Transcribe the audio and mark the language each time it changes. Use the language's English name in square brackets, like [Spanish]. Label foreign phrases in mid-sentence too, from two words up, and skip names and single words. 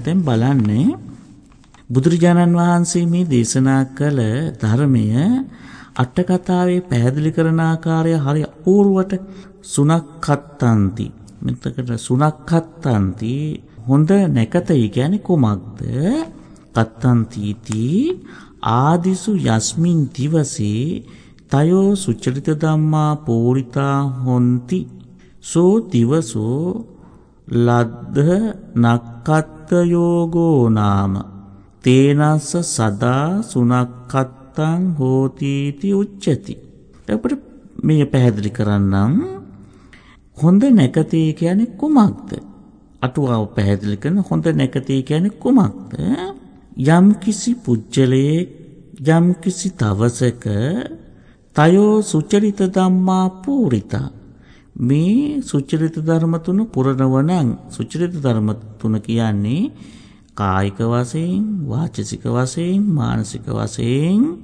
[Sinhala] දැන් බලන්නේ බුදුරජාණන් වහන්සේ මේ දේශනා කළ ධර්මය අට කතාවේ පැහැදිලි කරන ආකාරය හරි අපූර්වට සුනක්ඛත්තන්ති. මෙතකට සුනක්ඛත්තන්ති හොඳ නැකතයි කියන්නේ කොමක්ද? [Pali] කත්තන්තිති ආදිසු යස්මින් දිවසේ තයෝ සුචරිත ධම්මා පෝරිතා හොಂತಿ සෝ දිවසෝ ලද්ද නක්කත්ත යෝගෝ නාම තේනස්ස සදා සුනක්ඛත්තං හෝතිති උච්චති. [Sinhala] අපිට මේ පැහැදිලි කරන්නම් හොඳ නැකතේ කියන්නේ කුමක්ද? අටුවාව පැහැදිලි කරන හොඳ නැකතේ කියන්නේ කුමක්ද? යම් කිසි පුජ්‍යලයේ යම් කිසි දවසක [Pali] තයෝ සුචරිත ධම්මා පූරිතා [Sinhala] මේ සුචරිත ධර්ම තුන පුරනවනම් සුචරිත ධර්ම තුන කියන්නේ කායික වශයෙන් වාචසික වශයෙන් මානසික වශයෙන්